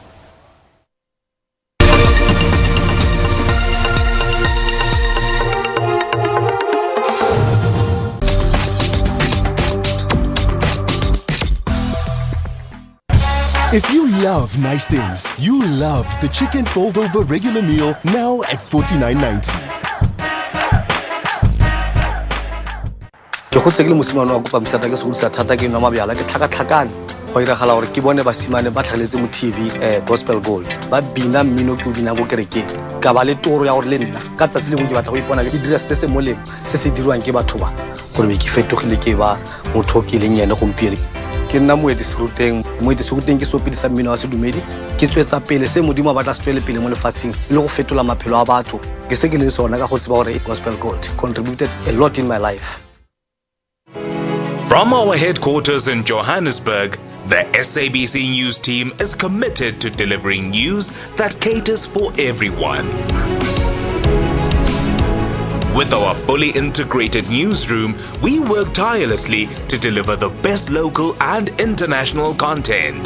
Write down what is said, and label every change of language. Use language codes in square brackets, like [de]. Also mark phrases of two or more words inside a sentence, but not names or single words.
[en] If you love nice things, you love the chicken fold over regular meal now at $49.90. [tn] Ke gotse ke le mosimane wa kopa msata ke se thata ke nwa mabjala ke tlhakatlhakane go iragala gore ke bone basimane ba tlhaletse mo TV Gospel Gold ba bina mmino ke o bina go kerekeng ka ba le toro ya gore le nna ka tsatsi lengwe ke batla go ipona ke dira se molemo se se dirwang ke batho ba gore be ke fetogile ke ba motho ke leng yene gompieno ke nna moetisiruteng ke sopedisa mmino wa sedumedi ke tswetsa pele se modimo a batla se tswele pele mo lefatsheng le go fetola maphelo a batho ke se ke le sona ka go tseba gore Gospel Gold [en] contributed a lot in my life. From our headquarters in Johannesburg, the SABC News team is committed to delivering news that caters for everyone. With our fully integrated newsroom, we work tirelessly to deliver the best local and international content.